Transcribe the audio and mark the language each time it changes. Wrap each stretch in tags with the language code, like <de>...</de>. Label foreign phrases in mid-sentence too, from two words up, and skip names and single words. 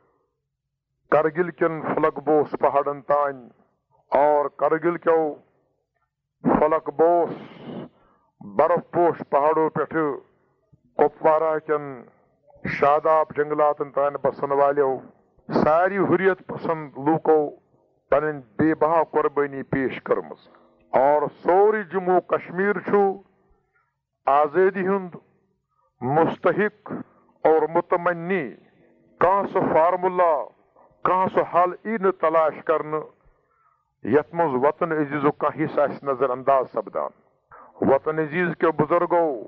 <ks>کرگل کٮ۪ن فلک بوس پہاڑن تانۍ اور کرگل کیو فلک بوس برف پوش پہاڑو پٮ۪ٹھٕ کپوارہ کٮ۪ن شاداب جنگلاتن تانۍ بسن والیو ساری حریت پسند لوٗکو پنٕنۍ بے بہا قۄربٲنی پیش کٔرمٕژ اور سورُے جموں کشمیٖر چھُ آزٲدی ہُنٛد مستحق اور متمنی کانٛہہ سُہ فارمولا کانٛہہ سُہ حل ای نہٕ تلاش کرنہٕ یتھ منٛز وطن عزیٖزُک کانٛہہ حصہٕ آسہِ نظر انداز سپدان وطن عزیٖز کیو بُزرگو</ks>